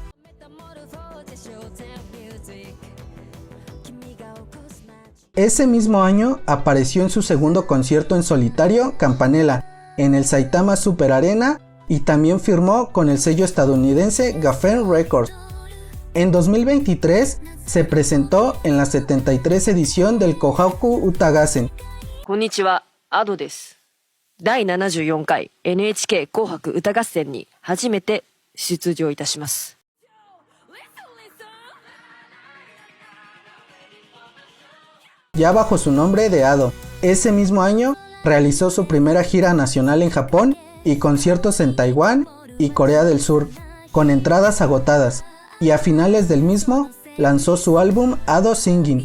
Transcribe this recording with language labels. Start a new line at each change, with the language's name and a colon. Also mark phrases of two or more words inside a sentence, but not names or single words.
Spanish: Ese mismo año apareció en su segundo concierto en solitario, Campanella, en el Saitama Super Arena, y también firmó con el sello estadounidense Geffen Records. En 2023 se presentó en la 73 edición del Kohaku Utagassen.
Japanese: こんにちは、Adoです. 第74回 NHK 紅白歌合戦に初めて出場いたします。
Spanish: Ya bajo su nombre de Ado. Ese mismo año realizó su primera gira nacional en Japón y conciertos en Taiwán y Corea del Sur, con entradas agotadas, y a finales del mismo lanzó su álbum Ado Singing.